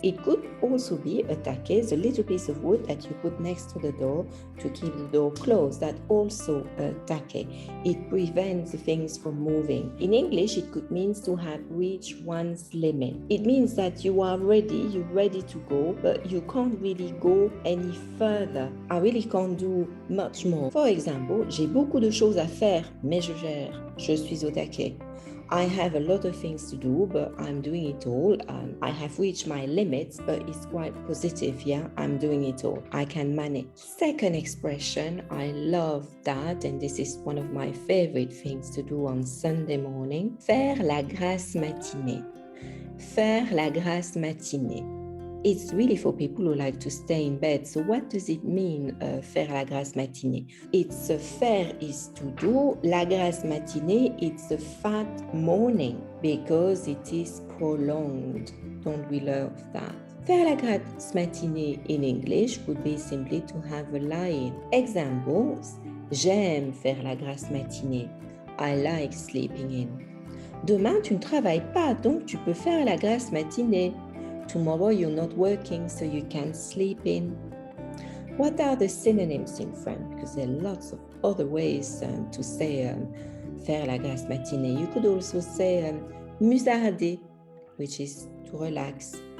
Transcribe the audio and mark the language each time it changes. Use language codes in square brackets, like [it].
[en] It could also be a kake, the little piece of wood that you put next to the door to keep the door closed. That also a kake. It prevents things from moving. In English, it could mean to have reached one's limit. It means that you are ready, you're ready to go, but you can't really go any further. I really can't do much more. For example, [fr] j'ai beaucoup de choses à faire, mais je gère. Je suis au taquet. [en] I have a lot of things to do, but I'm doing it all. I have reached my limits, but it's quite positive, yeah? I'm doing it all. I can manage. Second expression, I love that, and this is one of my favorite things to do on Sunday morning. [fr] Faire la grasse matinée. Faire la grasse matinée. [en] It's really for people who like to stay in bed. So what does it mean, faire la grasse matinée? It's faire is to do. La grasse matinée, it's a fat morning because it is prolonged. Don't we love that? Faire la grasse matinée in English would be simply to have a lie-in. [fr] Examples, j'aime faire la grasse matinée. [en] I like sleeping in. [fr] Demain, tu ne travailles pas, donc tu peux faire la grasse matinée. [en] Tomorrow you're not working, so you can sleep in. What are the synonyms in French? Because there are lots of other ways to say faire la grasse matinée. You could also say musarder, which is to relax.